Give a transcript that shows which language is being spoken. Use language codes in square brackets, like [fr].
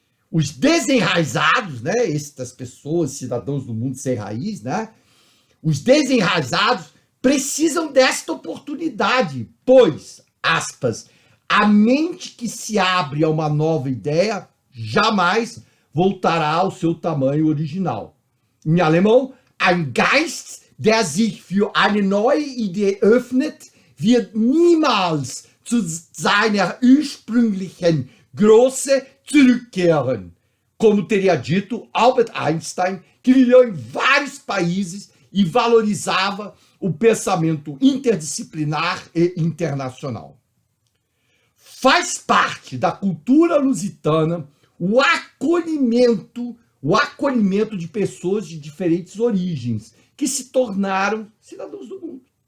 [pt] Os desenraizados, né, estas pessoas, cidadãos do mundo sem raiz, né, os desenraizados precisam desta oportunidade, pois, aspas, a mente que se abre a uma nova ideia jamais voltará ao seu tamanho original. Em alemão, [de] ein Geist, der sich für eine neue Idee öffnet, wird niemals zu seiner ursprünglichen Größe zurückkehren. [pt] Como teria dito Albert Einstein, que viveu em vários países e valorizava o pensamento interdisciplinar e internacional. Faz parte da cultura lusitana o acolhimento de pessoas de diferentes origens que se tornaram cidadãos do mundo.